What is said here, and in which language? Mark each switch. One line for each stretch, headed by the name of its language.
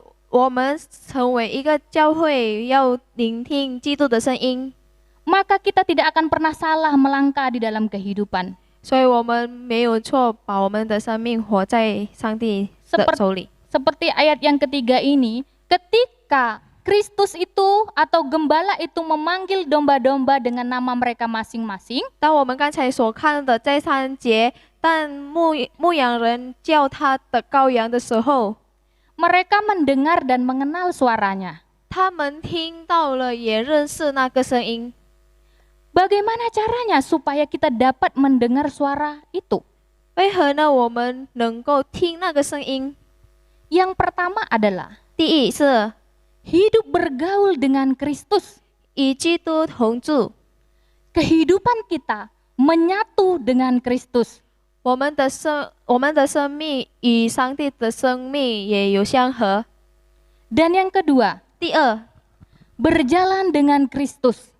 Chinese: 我们成为一个教会，要聆听基督的声音，
Indonesian: maka kita tidak akan pernah salah melangkah di dalam kehidupan.
Chinese: 所以我们没有错，把我们的生命活在上帝的手里。
Indonesian: Seperti ayat yang ketiga ini, ketika Kristus itu atau gembala itu memanggil domba-domba dengan nama mereka masing-masing,
Chinese: 当我们刚才所看的在3节，但牧羊人叫他的羔羊的时候，
Indonesian: mereka mendengar dan mengenal suaranya.
Chinese: 他们听到了，也认识那个声音。
Indonesian: Bagaimana caranya supaya kita dapat mendengar suara itu?
Chinese: 为何呢？我们能够听那个声音？
Indonesian: Yang pertama adalah
Chinese: 第一是
Indonesian: hidup bergaul dengan Kristus.
Chinese: 与基督同住，
Indonesian: Kehidupan kita menyatu dengan Kristus.
Chinese: 我们的生命与上帝的生命也有相合。
Indonesian: Dan yang kedua,
Chinese: 第二，
Indonesian: berjalan dengan Kristus.